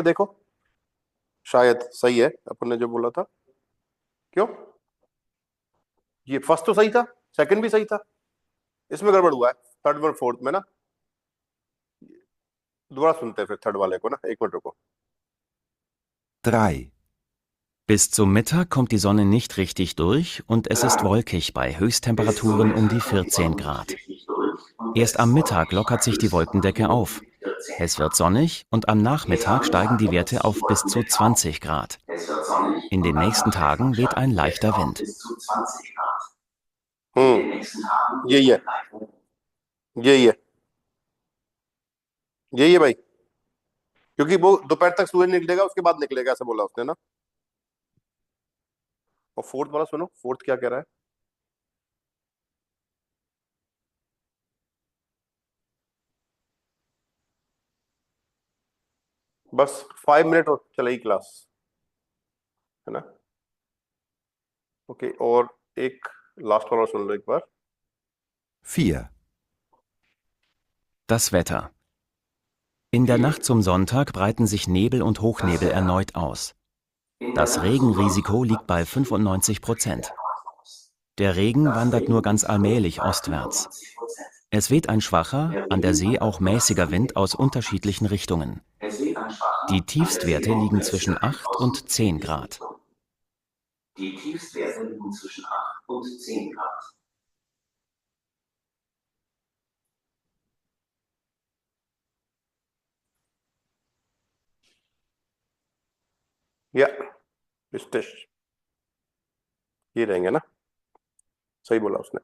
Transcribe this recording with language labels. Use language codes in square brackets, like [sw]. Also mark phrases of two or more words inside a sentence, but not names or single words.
[hi] देखो, शायद सही है अपन ने जो बोला था। क्यों? ये फर्स्ट तो सही था, सेकंड भी सही था, इसमें गड़बड़ हुआ है थर्ड और फोर्थ में ना। दोबारा सुनते हैं फिर थर्ड वाले को ना, एक मिनट रुको। 3. [de] Bis zum Mittag kommt die Sonne nicht richtig durch und es ist wolkig bei Höchsttemperaturen um die 14 Grad. Erst am Mittag lockert sich die Wolkendecke auf. Es wird sonnig und am Nachmittag steigen die Werte auf bis zu 20 Grad. In den nächsten Tagen weht ein leichter Wind. [hi] यही है, यही है, यही है भाई, क्योंकि वो दोपहर तक सूरज निकलेगा, उसके बाद निकलेगा, ऐसा बोला उसने ना। और फोर्थ वाला सुनो, फोर्थ क्या कह रहा है। बस 5 मिनट और चलेगी क्लास, है ना। ओके, और एक लास्ट वाला सुन लो एक बार। 4. [de] Das Wetter. In der Nacht zum Sonntag breiten sich Nebel und Hochnebel erneut aus. Das Regenrisiko liegt bei 95%. Der Regen wandert nur ganz allmählich ostwärts. Es weht ein schwacher, an der See auch mäßiger Wind aus unterschiedlichen Richtungen. Die Tiefstwerte liegen zwischen 8 und 10 Grad. [hi] या स्टिश, ये रहेंगे ना, सही बोला उसने।